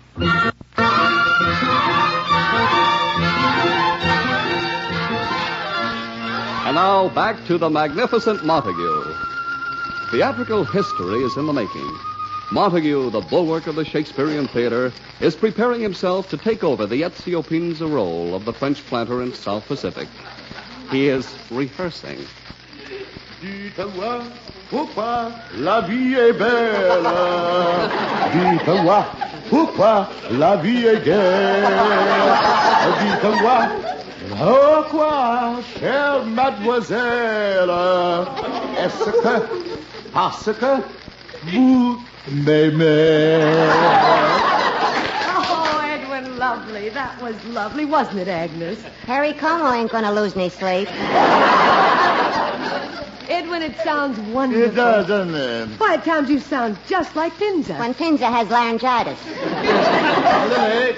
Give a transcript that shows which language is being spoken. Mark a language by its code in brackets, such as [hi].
[en] And now, back to the Magnificent Montague. Theatrical history is in the making. Montague, the bulwark of the Shakespearean theater, is preparing himself to take over the Ezio Pinza role of the French planter in South Pacific. He is rehearsing. [fr] Dites-moi, pourquoi la vie est belle? Dites-moi, pourquoi la vie est gaie? Dites-moi, pourquoi, chère mademoiselle, est-ce que, parce que vous [en] Baby. Oh, Edwin, lovely. That was lovely, wasn't it, Agnes? Harry Como ain't gonna lose any sleep. Edwin, it sounds wonderful. It does, doesn't it? Why, at times you sound just like Pinza. When Pinza has laryngitis.